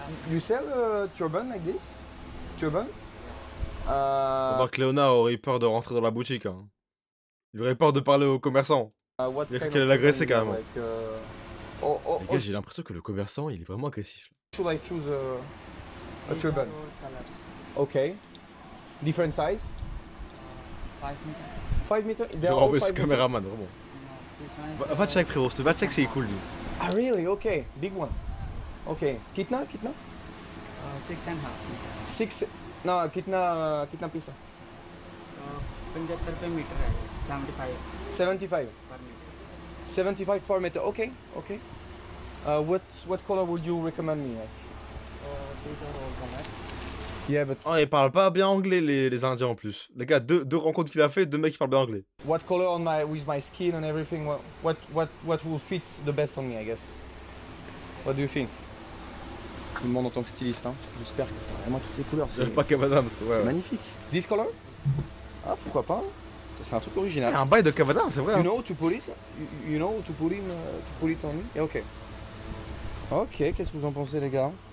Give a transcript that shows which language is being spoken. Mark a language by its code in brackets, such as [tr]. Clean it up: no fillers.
[en] You sell a turban like this? Turban? [fr] Pendant que Léonard aurait eu peur de rentrer dans la boutique. Hein. Il aurait peur de parler aux commerçants. Il a cru qu'elle allait l'agresser carrément. Les gars, j'ai l'impression que le commerçant il est vraiment agressif. [en] Should I choose a turban? Okay. Different size? 5 meters. [fr] Je vais renvoyer ce caméraman, vraiment. Va check frérot, va check c'est cool lui. [en] Ah really? Okay, big one. Okay. [hi] Kitna? [en] 6.5. 6. No, [hi] kitna [en] piece? [hi] 75 रुपए metre है 75 75 पर metre [en] 75 per meter. Okay. What color would you recommend me? these are all colors. Yeah, but [fr] oh, ils parlent pas bien anglais les Indiens en plus. Les gars, deux rencontres qu'il a fait, deux mecs qui parlent bien anglais. [en] What color with my skin and everything? What will fit the best on me, I guess? What do you think? [fr] Je me demande en tant que styliste, hein. J'espère que tu as vraiment toutes ces couleurs. C'est pas Cavadams, ouais. Magnifique. [en] This color? [fr] Ah, pourquoi pas? Ça serait un truc original. Un bail de Cavadams, c'est vrai. [en] You know to put it? You know to put it on me? Yeah, ok. [fr] Ok, qu'est-ce que vous en pensez, les gars?